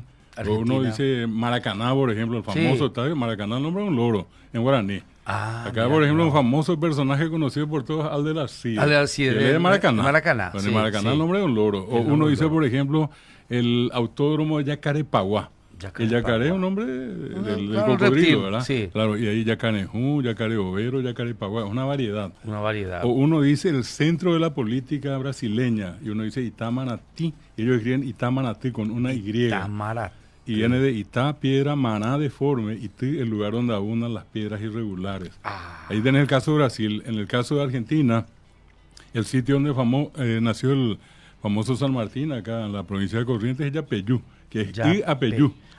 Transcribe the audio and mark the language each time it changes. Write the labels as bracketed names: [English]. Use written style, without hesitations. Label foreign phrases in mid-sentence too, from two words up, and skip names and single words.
[Spanish] Uno dice Maracaná, por ejemplo, el famoso estadio Maracaná, el nombre de un loro en guaraní. Acá, por ejemplo, un famoso personaje conocido por todos, Alder Alcide. Él es de Maracaná. Maracaná, Maracaná, el nombre de un loro. O uno dice, por ejemplo, el autódromo de Yacarepaguá. El yacaré es un nombre del claro, cocodrilo, reptil, ¿verdad? sí. Claro, y ahí yacanejú, yacaré overo, yacaré paguá, es una variedad. Una variedad. O uno dice el centro de la política brasileña, y uno dice Itamanatí, y ellos escriben Itamanatí con una Y. Tamara. Y viene de Itá, piedra, maná, deforme, y Tí, el lugar donde abundan las piedras irregulares. Ahí tenés el caso de Brasil. En el caso de Argentina, el sitio donde nació el famoso San Martín, acá en la provincia de Corrientes, es Yapeyú, que es Iapeyú.